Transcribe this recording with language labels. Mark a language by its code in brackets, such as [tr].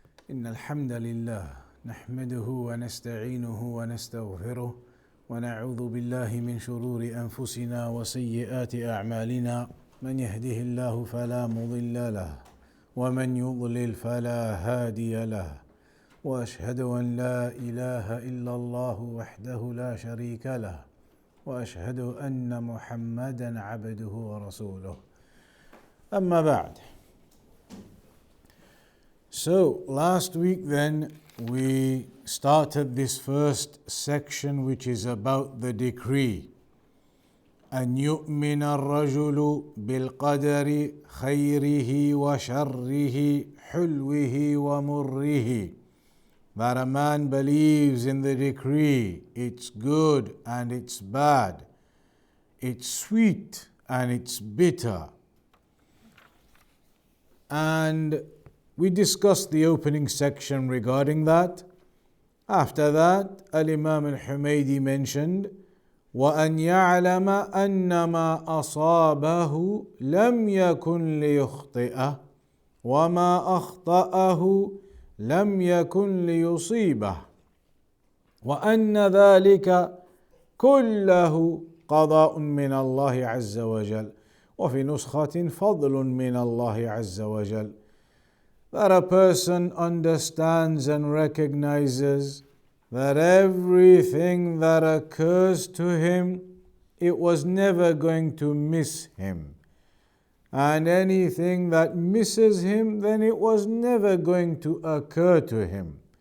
[ar] إن الحمد لله نحمده ونستعينه ونستغفره ونعوذ بالله من شرور أنفسنا وسيئات أعمالنا من يهده الله فلا مضل له ومن يضلل فلا هادي له وأشهد أن لا إله إلا الله وحده لا شريك له وأشهد أن محمدا عبده ورسوله أما بعد. [en] So last week then we started this first section, which is about the decree. [ar] أن يؤمن الرجل بالقدر خيره وشره حلوه ومره. [en] That a man believes in the decree, it's good and it's bad, it's sweet and it's bitter. And we discussed the opening section regarding that. After that, Al-Imaam Al-Humaydi mentioned [ar] وأن يعلم أن ما أصابه لم يكن ليخطئه وما أخطأه لم يكن ليصيبه وأن ذلك كله قضاء من الله عز وجل وفي نسخة فضل من الله عز وجل. [en] That a person understands and recognizes that everything that occurs to him, it was never going to miss him. And anything that misses him, then it was never going to occur to him.